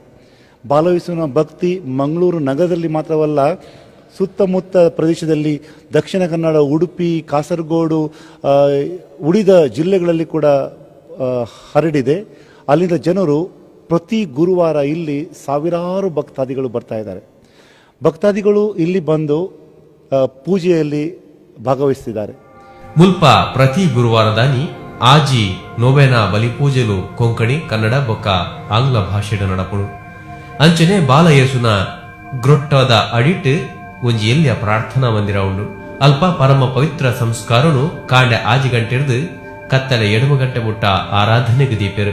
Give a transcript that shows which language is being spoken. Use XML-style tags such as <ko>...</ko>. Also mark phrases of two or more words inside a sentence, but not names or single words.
<kn>ಬಾಲಯೇಸುವಿನ ಭಕ್ತಿ ಮಂಗಳೂರು ನಗರದಲ್ಲಿ ಮಾತ್ರವಲ್ಲ, ಸುತ್ತಮುತ್ತ ಪ್ರದೇಶದಲ್ಲಿ ದಕ್ಷಿಣ ಕನ್ನಡ, ಉಡುಪಿ, ಕಾಸರಗೋಡು, ಉಳಿದ ಜಿಲ್ಲೆಗಳಲ್ಲಿ ಕೂಡ ಹರಡಿದೆ. ಅಲ್ಲಿಂದ ಜನರು ಪ್ರತಿ ಗುರುವಾರ ಇಲ್ಲಿ ಸಾವಿರಾರು ಭಕ್ತಾದಿಗಳು ಬರ್ತಾ ಇದ್ದಾರೆ. ಭಕ್ತಾದಿಗಳು ಇಲ್ಲಿ ಬಂದು ಪೂಜೆಯಲ್ಲಿ ಭಾಗವಹಿಸುತ್ತಿದ್ದಾರೆ.</kn> <tcy>ಮುಲ್ಪ ಪ್ರತಿ ಗುರುವಾರದಾನಿ ಆಜಿ ನೋವೆನಾ ಬಲಿ ಪೂಜೆಲು ಕೊಂಕಣಿ, ಕನ್ನಡ ಬೊಕ್ಕ ಆಂಗ್ಲ ಭಾಷೆಡ ನಡಪುಡು. ಅಂಚನೆ ಬಾಲಯೇಸುನ ಗ್ರೊಟ್ಟದ ಅಡಿಟ್ ಒಂಜಿ ಎಲ್ಲಿಯ ಪ್ರಾರ್ಥನಾ ಮಂದಿರ ಉಂಡು. ಅಲ್ಪ ಪರಮ ಪವಿತ್ರ ಸಂಸ್ಕಾರನು ಕಾಂಡೆ ಆಜಿ ಗಂಟೆರ್ದು ಕತ್ತಲೆ 7 ಗಂಟೆ ಮುಟ್ಟ ಆರಾಧನೆಗೆ ದೀಪೆರು.</tcy>